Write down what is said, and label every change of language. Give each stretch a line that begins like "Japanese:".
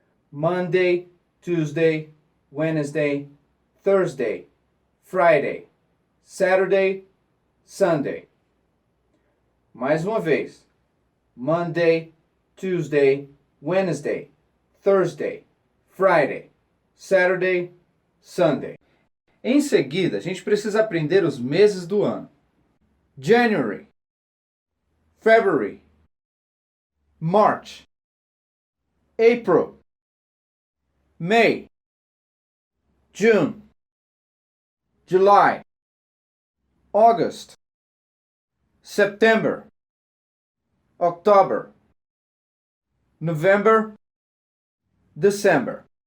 English: Monday, Tuesday, Wednesday, Thursday, Friday, Saturday, Sunday.
Portuguese: Mais uma vez.
English: Monday, Tuesday, Wednesday, Thursday, Friday, Saturday, Sunday.
Portuguese: Em seguida, a gente precisa aprender os meses do ano.
English: January, February, March, April, May, June, July, August, September, October, November, December.